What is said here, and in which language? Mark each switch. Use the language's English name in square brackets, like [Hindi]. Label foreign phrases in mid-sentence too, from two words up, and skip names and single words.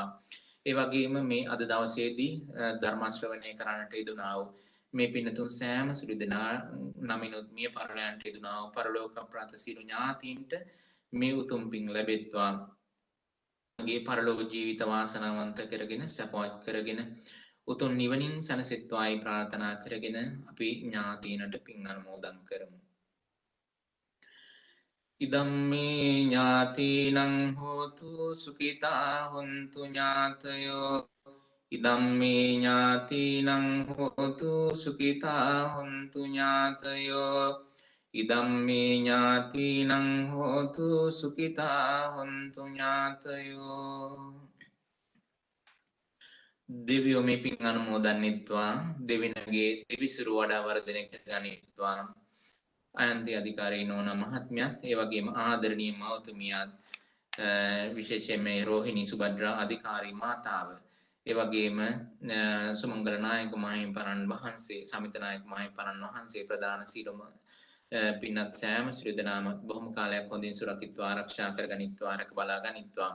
[Sinhala] ඒ වගේම මේ අද දවසේදී ධර්ම ශ්‍රවණය කරන්නට යෙදුනා වූ මේ පින්නතුන් සෑම සුළු දෙනා නමිනුත් මිය පරලයන්ට යෙදුනා වූ පරලෝක ප්‍රාත සියලු ඥාතීන්ට මේ උතුම් පින් ලැබෙත්වා. මගේ පරලෝක ජීවිත වාසනාවන්ත කරගෙන සපවත් කරගෙන උතුම් නිවනින් සැනසෙත්වායි ප්‍රාර්ථනා කරගෙන අපි ඥාතීනට පින් අනුමෝදන් කරමු. [Pali] ඉදම්මේ ඥාතිනං හෝතු සුඛිතා හොන්තු ඥාතයෝ ඉදම්මේ ඥාතිනං හෝතු සුඛිතා හොන්තු ඥාතයෝ ඉදම්මේ ඥාතිනං හෝතු සුඛිතා හොන්තු ඥාතයෝ. [Sinhala] දෙවියෝ මේ පින් අනුමෝදන්නිත්වා දෙවියන්ගේ දෙවිසිරු වඩා වර්ධනය කරගනිත්වා. අයන්ති අධිකාරී නෝන මහත්මියත් ඒ වගේම ආදරණීය මෞතුමියත් විශේෂයෙන් මේ රෝහිණී සුබද්‍රා අධිකාරී මාතාව ඒ වගේම සුමංගල නායක මහින්පණන් වහන්සේ සමිත නායක මහින්පණන් වහන්සේ ප්‍රධාන සීලම පින්වත් සෑම ශ්‍රී දෙනාම බොහොම කාලයක් හොඳින් සුරකිත්වා ආරක්ෂා කරගනිත්වා ආරක බලා ගනිත්වා.